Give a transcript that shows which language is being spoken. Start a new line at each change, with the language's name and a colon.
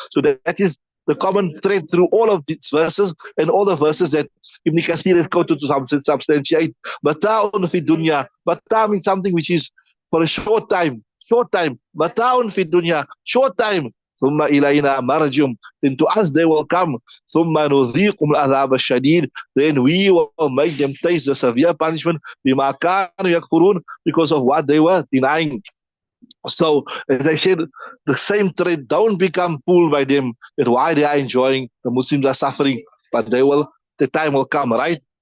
English: So that is the common thread through all of these verses and all the verses that Ibn Kathir has quoted to substantiate.
Arabic: Mata'un fi dunya.
English: Mata means something which is for a short time. Short time.
Arabic: Mata'un fi dunya.
English: Short time.
Arabic: ثم إلينا مرجم.
English: Then to us they will come.
Arabic: ثم نذيقهم العذاب الشديد.
English: Then we will make them taste the severe punishment
Arabic: بما كانوا يكفرون,
English: because of what they were denying. So, as I said, the same thread, don't become fooled by them that why they are enjoying, the Muslims are suffering, but the time will come, right?